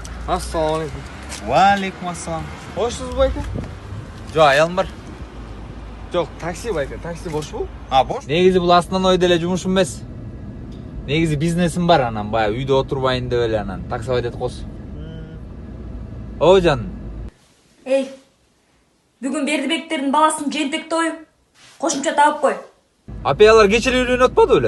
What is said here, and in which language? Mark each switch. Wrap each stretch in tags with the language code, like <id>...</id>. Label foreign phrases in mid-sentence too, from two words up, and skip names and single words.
<uz>Assalomu alaykum. Va alaykum assalom. Boshsiz bu aka? Jo'q, ayolim bor. Yo'q, taksi bu aka. Taksi bosh bu. Ha, bosh.</uz> <ky>Негизи бу основной деле жумушум эмес. Negizi бизнесим бар анан, баягы үйдө отурбайын деп эле анан таксовать этип койсун. О жан. Эй, бүгүн Бердибектердин баласынын жентек тою. Кошумча табып кой. Апаялар кечээ үйлөнүп атпады беле?</ky>